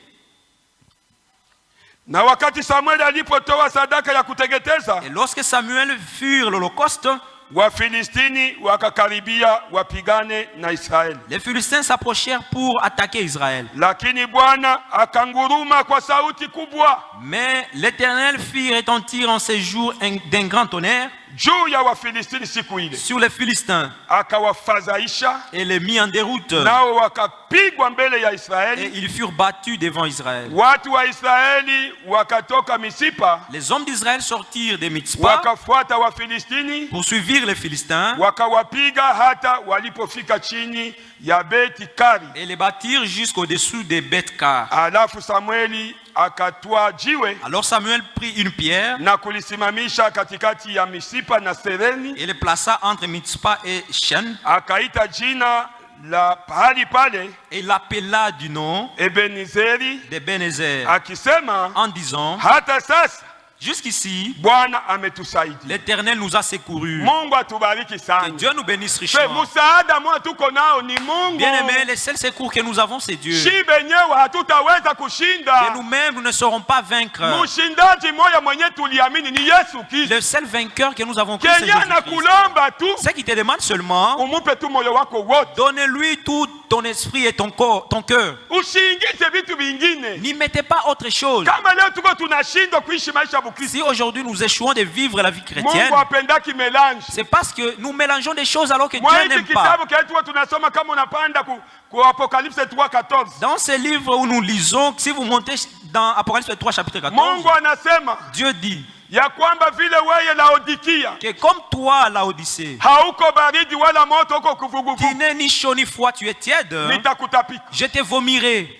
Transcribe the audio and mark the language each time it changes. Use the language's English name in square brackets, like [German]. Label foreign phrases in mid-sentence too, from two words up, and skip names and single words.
[French] Et lorsque Samuel fut l'holocauste, les Philistins s'approchèrent pour attaquer Israël. Mais l'Éternel fit retentir en ces jours d'un grand tonnerre. [Swahili] juu ya Wafilistini siku ile, [French] sur les Philistins, [Swahili] akawafadhaisha, [French] et les mit en déroute, [Swahili] nao wakapigwa mbele ya Israeli, [French] et ils furent battus devant Israël. [Swahili] Watu wa Israeli wakatoka Misipa, [French] les hommes d'Israël sortirent de Mitzpa, [Swahili] wakafuata Wafilistini, [French] poursuivirent les Philistins, [Swahili] wakawapiga hata walipofika chini ya Beti Kari, [French] et les battirent jusqu'au-dessous des Beth-Kar. [Swahili] Alafu Samueli akatwaa jiwe, [French] alors Samuel prit une pierre [Swahili] na kulisimamisha katikati ya Misipa na Sereni, [French] et le plaça entre Mitzpa et Shen, [Swahili] akaita jina la pahali pale, [French] et l'appela du nom [Swahili] Ebenezeri, [French] d'Ebenezer, [Swahili] akisema, [French] en disant, [Swahili] hata sasa [French] jusqu'ici, [Swahili] Bwana ametusaidia. [French] l'Éternel nous a secourus. [Swahili] Mungu atubariki sana. [French] Que Dieu nous bénisse richement. [Swahili] Msaada mwa tuko nao ni Mungu. [French] Bien-aimés, le seul secours que nous avons, c'est Dieu. [Swahili] Shi benyewe hatutaweza kushinda. [French] Et nous-mêmes, nous ne saurons pas vaincre. [Swahili] Mshindaji moya mwenye tuliamini ni Yesu Kristo. [French] Le seul vainqueur que nous avons cru, c'est Jésus-Christ. Ce qui te demande seulement, [Swahili] umupe tu moyo wako wote. [French] Donne-lui tout ton esprit et ton corps, ton cœur. [Swahili] Usiingize vitu vingine. [French] N'y mettez pas autre chose. [Swahili] Kama leo tuko tunashindwa kuishi maisha ya Kristo. [French] Si aujourd'hui nous échouons de vivre la vie chrétienne, [Swahili] Mungu apendaki mélange. [French] C'est parce que nous mélangeons des choses alors que Dieu n'aime pas. Dans ces livres où nous lisons, si vous montez dans Apocalypse 3 chapitre 14, Dieu dit que comme toi, Laodicée, qui n'est ni chaud ni froid, tu es tiède, je te vomirai.